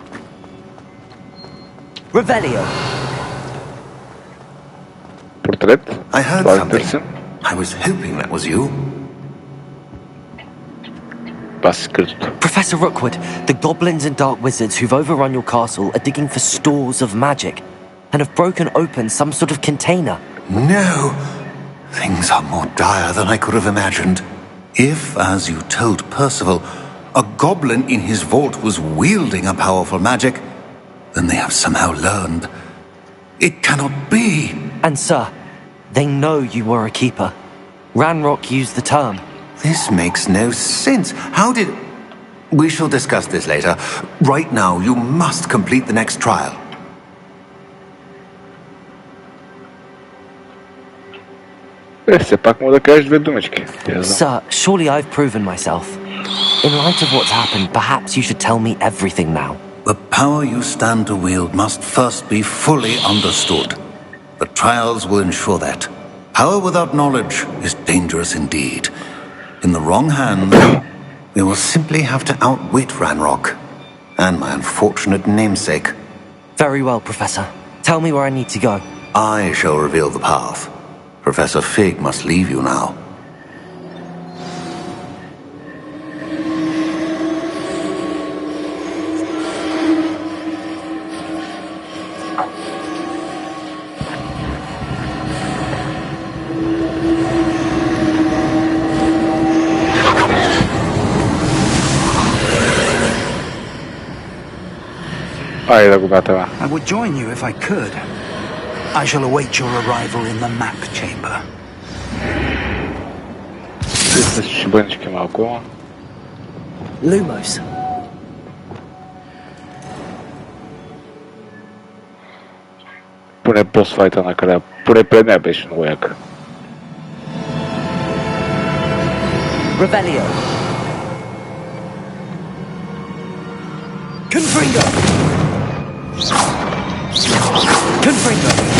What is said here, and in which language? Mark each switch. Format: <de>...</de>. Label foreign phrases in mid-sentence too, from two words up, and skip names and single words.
<en>Revelio.</en> <bg>Портрет.</bg> <en>I heard</en> <bg>Това е</bg> <en>something.</en> <bg>интересен.</bg> <en>I was hoping that was you.</en> <bg>Това е скритото.</bg> <en>Professor Rookwood, the goblins and dark wizards who've overrun your castle are digging for stores of magic and have broken open some sort of container. No! Things are more dire than I could have imagined. If, as you told Percival, a goblin in his vault was wielding a powerful magic, then they have somehow learned. It cannot be! And sir, they know you were a keeper. Ranrock used the term. This makes no sense. How did... We shall discuss this later. Right now, you must complete the next trial.</en> <bg>Все пак мога да кажеш две думички.</bg> <en>Sir, surely I've proven myself. In light of what's happened, perhaps you should tell me everything now. The power you stand to wield must first be fully understood. The trials will ensure that. Power without knowledge is dangerous indeed. In the wrong hands, we will simply have to outwit Ranrock and my unfortunate namesake. Very well, Professor. Tell me where I need to go. I shall reveal the path. Professor Fig must leave you now.</en> <bg>Айде да го бата.</bg> <en>I would join you if I could. I shall await your arrival in the map chamber.</en> <bg>Мисля, че ще бънички малко.</bg> <en>Lumos.</en> <bg>Поне босфайта накрая. Поне пред нея беше много як.</bg> <en>Revelio. Confringo. Confringo.</en>